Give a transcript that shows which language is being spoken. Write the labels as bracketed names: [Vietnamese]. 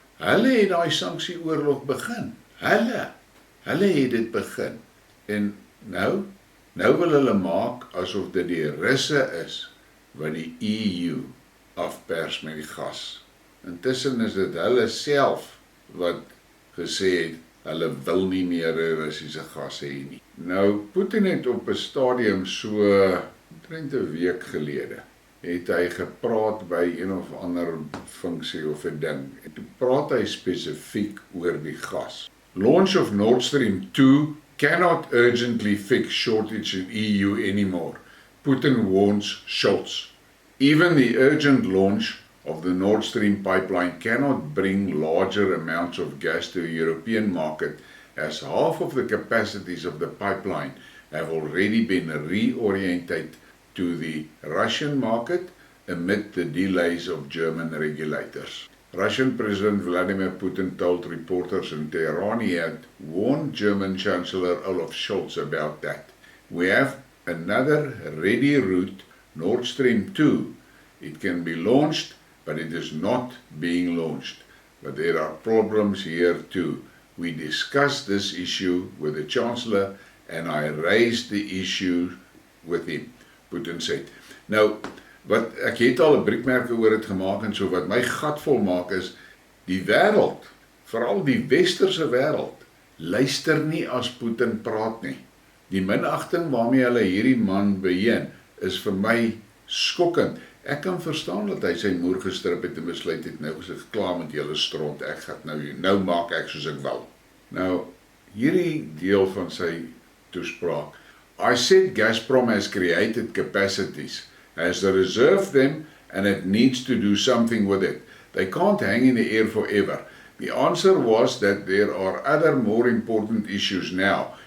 [Afrikaans] Hulle het daai sanksieoorlog begin. Hulle het dit begin. En nou wil hulle maak asof dit die Russe is wat die EU afpers met die gas. Intussen is dit hulle self wat gesê het, hulle wil nie meer Russiese gas hê nie. Nou, Putin het op 'n stadium so, omtrent 'n week gelede, het hy gepraat by een of ander funksie of 'n ding. En toe praat hy spesifiek oor die gas. [English] Launch of Nord Stream 2 cannot urgently fix shortage in EU anymore, Putin warns Scholz. Even the urgent launch of the Nord Stream pipeline cannot bring larger amounts of gas to the European market, as half of the capacities of the pipeline have already been reoriented to the Russian market amid the delays of German regulators. Russian President Vladimir Putin told reporters in Tehran he had warned German Chancellor Olaf Scholz about that. We have another ready route, Nord Stream 2. It can be launched, but it is not being launched. But there are problems here too. We discussed this issue with the Chancellor and I raised the issue with him, Putin said. [Afrikaans] Nou, wat ek het al 'n Briekmerke oor dit gemaak en so wat my gat vol maak is, die wêreld, veral die westerse wêreld, luister nie as Putin praat nie. Die minagting waarmee hulle hierdie man beheen, is vir my skokkend. Ek kan verstaan dat hy sy moer gestrip het en besluit het, nou is ek klaar met julle stront, ek gaan nou maak ek soos ek wil. Nou, hierdie deel van sy toespraak. [English] I said Gazprom has created capacities, has reserved them, and it needs to do something with it. They can't hang in the air forever. The answer was that there are other more important issues now.